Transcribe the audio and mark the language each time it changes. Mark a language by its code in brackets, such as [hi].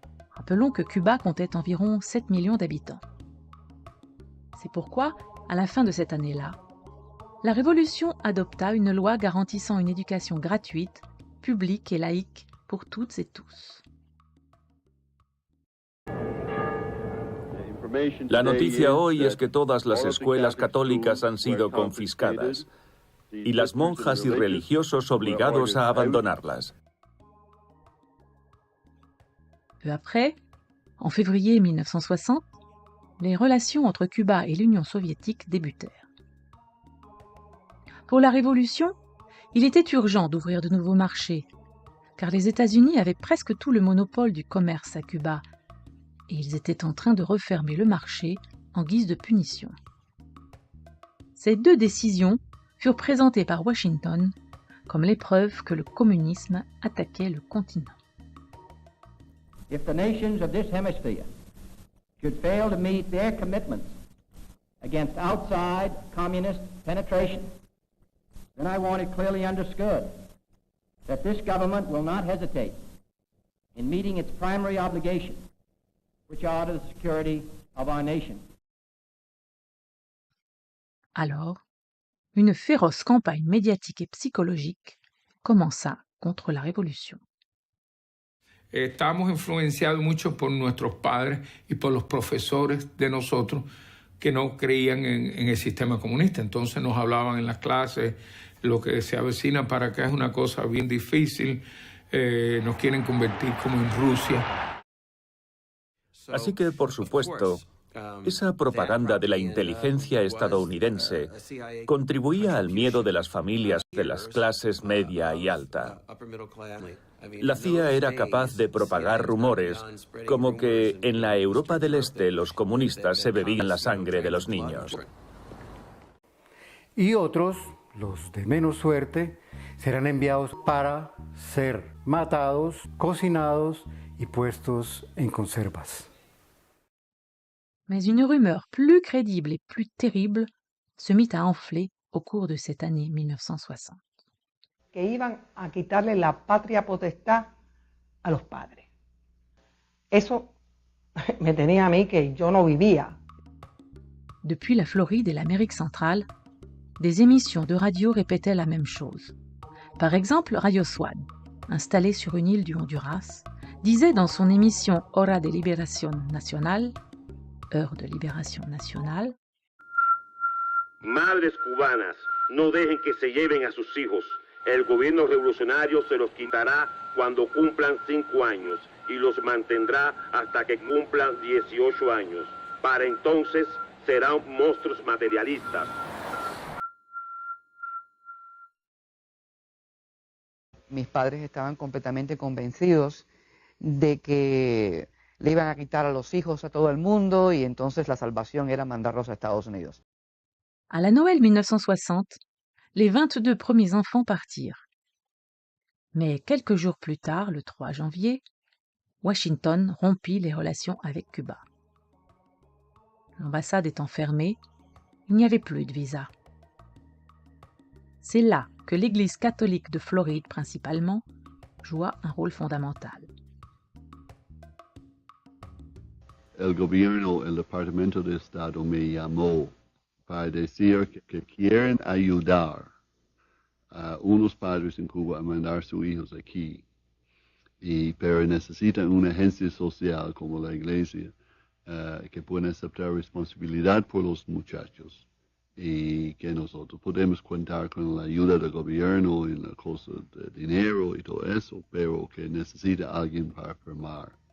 [fr] Rappelons que Cuba comptait environ 7 millions d'habitants. C'est pourquoi, à la fin de cette année-là, la Révolution adopta une loi garantissant une éducation gratuite, publique et laïque pour toutes et tous. [es] La noticia hoy es que todas las escuelas católicas han sido confiscadas y las monjas y religiosos obligados a abandonarlas. [fr] Peu après, en février 1960, les relations entre Cuba et l'Union soviétique débutèrent. Pour la Révolution, il était urgent d'ouvrir de nouveaux marchés, car les États-Unis avaient presque tout le monopole du commerce à Cuba, et ils étaient en train de refermer le marché en guise de punition. Ces deux décisions furent présentées par Washington comme l'épreuve que le communisme attaquait le continent. [en] If the nations of this hemisphere should fail to meet their commitments against outside communist penetration, then I want it clearly understood that this government will not hesitate in meeting its primary obligations, which are to the security of our nation. [fr] Alors, une féroce campagne médiatique et psychologique commença contre la Révolution. [es] Estamos influenciados mucho por nuestros padres y por los profesores de nosotros que no creían en el sistema comunista. Entonces nos hablaban en las clases, lo que se avecina para acá es una cosa bien difícil, nos quieren convertir como en Rusia. Así que, por supuesto, esa propaganda de la inteligencia estadounidense contribuía al miedo de las familias de las clases media y alta. La CIA era capaz de propagar rumores como que en la Europa del Este los comunistas se bebían la sangre de los niños. Y otros, los de menos suerte, serán enviados para ser matados, cocinados y puestos en conservas. [fr] Mais une rumeur plus crédible et plus terrible se mit à enfler au cours de cette année 1960. [es] Que iban a quitarle la patria potestad a los padres. Eso me tenía a mí que yo no vivía. [fr] Depuis la Floride et l'Amérique centrale, des émissions de radio répétaient la même chose. Par exemple, Radio Swan, installée sur une île du Honduras, disait dans son émission Hora de Liberación Nacional, Heure de libération nationale, [es] Madres cubanas, no dejen que se lleven a sus hijos. El gobierno revolucionario se los quitará cuando cumplan 5 años y los mantendrá hasta que cumplan 18 años. Para entonces serán monstruos materialistas. Mis padres estaban completamente convencidos de que le iban a quitar a los hijos a todo el mundo y entonces la salvación era mandarlos a Estados Unidos. [fr] À la Noël 1960, les 22 premiers enfants partirent. Mais quelques jours plus tard, le 3 janvier, Washington rompit les relations avec Cuba. L'ambassade étant fermée, il n'y avait plus de visa. C'est là que l'Église catholique de Floride principalement joua un rôle fondamental. [es] El gobierno, el Departamento de Estado me llamó para decir que quieren ayudar a unos padres en Cuba a mandar a sus hijos aquí, pero necesitan una agencia social como la iglesia que pueda aceptar responsabilidad por los muchachos y que nosotros podemos contar con la ayuda del gobierno en la cosa de dinero y todo eso, pero que necesita alguien para firmar.